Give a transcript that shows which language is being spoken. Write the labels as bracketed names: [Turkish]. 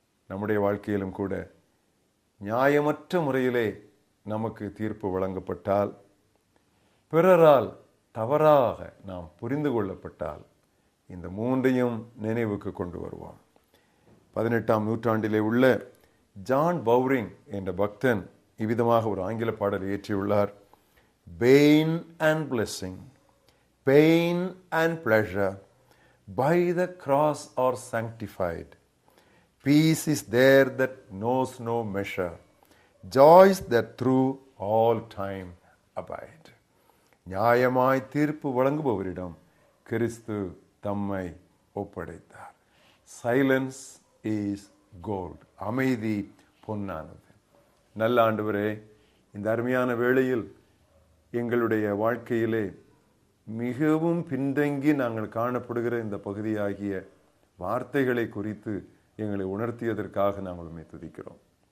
[Tamil] நம்முடைய வாழ்க்கையிலும் கூட நியாயமற்ற முறையிலே நமக்கு தீர்ப்பு வழங்கப்பட்டால், பிறரால் தவறாக நாம் புரிந்து கொள்ளப்பட்டால், இந்த மூன்றையும் நினைவுக்கு கொண்டு வருவோம். 18ஆம் நூற்றாண்டிலே உள்ள ஜான் பவுரிங் என்ற பக்தன் இவ்விதமாக ஒரு ஆங்கில பாடல் இயற்றியுள்ளார். [English] Pain and blessing, pain and pleasure by the cross are sanctified. Peace is there that knows no measure, joys that through all time abide. [Tamil] நியாயமாய் தீர்ப்பு வழங்குபவரிடம் கிறிஸ்து தம்மை ஒப்படைத்தார். [English] Silence is gold. [Tamil] அமைதி பொன்னானது. நல்ல ஆண்டவரே, இந்த அருமையான வேளையில் எங்களுடைய வாழ்க்கையிலே மிகவும் பின்தங்கி நாங்கள் காணப்படுகிற இந்த பகுதியாகிய வார்த்தைகளை குறித்து எங்களை உணர்த்தியதற்காக நாங்கள் உம்மை துதிக்கிறோம்.